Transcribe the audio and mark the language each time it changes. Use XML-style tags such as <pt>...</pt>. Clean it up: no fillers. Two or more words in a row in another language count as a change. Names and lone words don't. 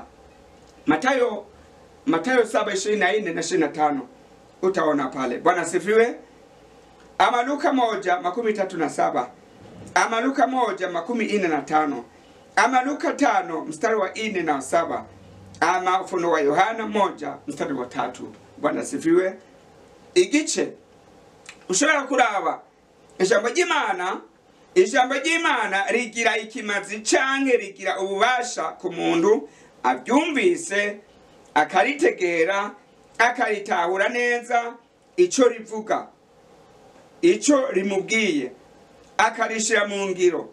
<sw>Mathayo 7:24 na 25 utaona pale. Bwana sifiwe. Ama Luka 1:37, ama Luka 1:45, ama Luka 5:4-7, ama Ufunuo wa Yohana 1:3. Bwana sifiwe.</sw> <rn>Igice ushobora kuraba ijambo ry'Imana rigira ikimazi canke rigira ububasha ku muntu abyumvise, akaritegera, akaritahura neza ico rivuga, ico rimubwiye, akarishira mu ngiro.</rn>